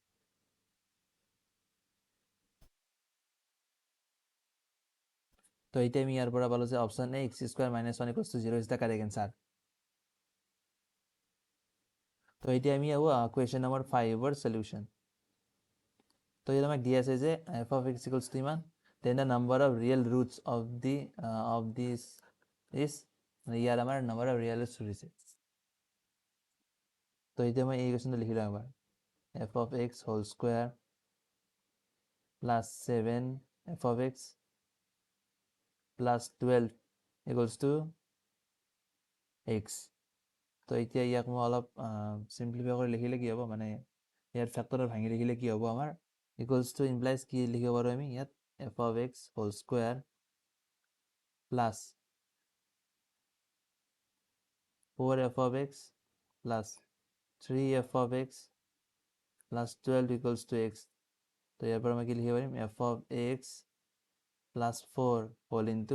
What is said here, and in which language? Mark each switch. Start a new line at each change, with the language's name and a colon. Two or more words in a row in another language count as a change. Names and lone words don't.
Assamese: তো এতিয়া আমি ইয়াৰ পৰা পালোঁ যে
English: option A x square -1 equals to 0 is the correct answer
Assamese: তো এতিয়া আমি আহোঁ
English: question number
Assamese: 5ৰ সলিউশ্যন তো ইয়াত আমাক দি আছে যে
English: f of x equals to
Assamese: ইমান
English: then the number of real roots of this is
Assamese: ইয়াৰ আমাৰ
English: number of real roots
Assamese: হৈছে তো এতিয়া মই এই কুৱেশ্যনটো লিখি লওঁ এবাৰ
English: f of x whole square plus 7 f of x plus 12 equals to x
Assamese: তো এতিয়া ইয়াক মই অলপ সিম্পলিফাই কৰি লিখিলে কি হ'ব মানে ইয়াৰ ফেক্টৰত ভাঙি লিখিলে কি হ'ব আমাৰ
English: equals to implies
Assamese: কি লিখিব পাৰোঁ আমি ইয়াত
English: f of x whole square plus 4f of x প্লাছ 3f of x প্লাছ 12 equals to x
Assamese: তো ইয়াৰ পৰা মই কি লিখিব পাৰিম
English: f of x প্লাছ 4 whole into